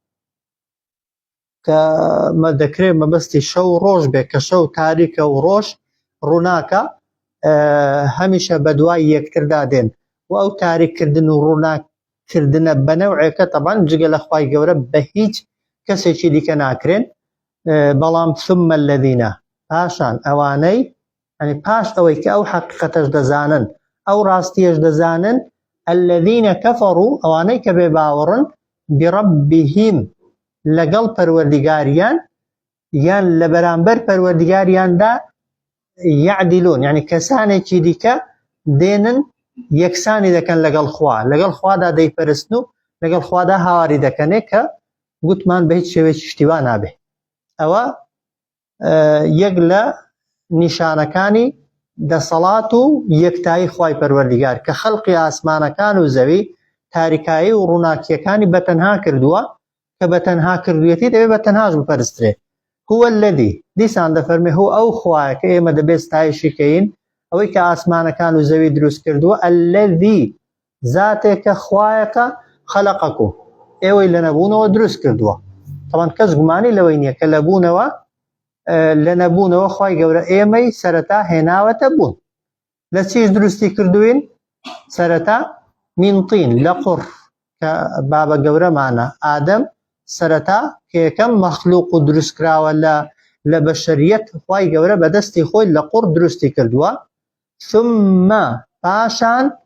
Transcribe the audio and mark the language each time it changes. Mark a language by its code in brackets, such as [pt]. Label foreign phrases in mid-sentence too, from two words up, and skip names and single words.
[ckb] کە دەکرێت مەبەستی شەو ڕۆژ بێت کە شەو تاریکە و ڕۆژ ڕووناکە هەمیشە بەدوای یەکتردا دێن و ئەو تاریککردن و ڕووناکردنە بەنەوعێکە تەبان جگە لە خوای گەورە بە هیچ کەسێکی دیکە ناکرێن بەڵام [ar] ثم الذين [ckb] پاشان ئەوانەی ینی پاش ئەوەی کە ئەو حەقیقەتەش دەزانن ئەو ڕاستیەش دەزانن [ar] الذين كفروا [ckb] ئەوانەی کە بێ باوەڕن بربهم لەگەڵ پەروەردگاریان یان لە بەرامبەر پەروەردگاریاندا يعدلون یعنی کەسانێکی دیکە دێنن یەکسانی دەکەن لەگەڵ خوادا دەیپەرستن و لەگەڵ خوادا هاواری دەکەنێ کە گوتمان بە هیچ شێوەیەکی شتیوا نابێ ئەوە یەک لە نیشانەکانی دەسەڵات و یەکتایی خوای پەروەردگار کە خەڵقی ئاسمانەکان و زەوی تاریکایی و ڕووناکیەکانی بەتەنها کردووە کە بەتەنها کردوێتی دەبێت بەتەنهاش بپەرسترێ [ar] هو الذي [ckb] دیسان دەفەرمێ هو ئەو خوایە کە ئێمە دەبێت ستایشی کەین ئەوەی کە ئاسمانەکان و زەوی دروست کردووە الذي زاتێکە خوایەکە خەلەقەکم ئێوەی لە نەبوونەوە دروست کردووە تەمان کەس گومانی لەوەی نییە کە لە نەبوونەوە خوای گەورە ئێمەی سەرەتا هێناوەتە بوون لە چیش دروستی کردوین سەرەتا [ar] من طین [ckb] لە قوڕ کە بابە گەورەمانە ئادەم سەرەتا کە یەکەم مەخلوق و دروستکراوە لە بەشەریەت خوای گەورە بەدەستی خۆی لە قوڕ دروستی کردووە ثم پاشان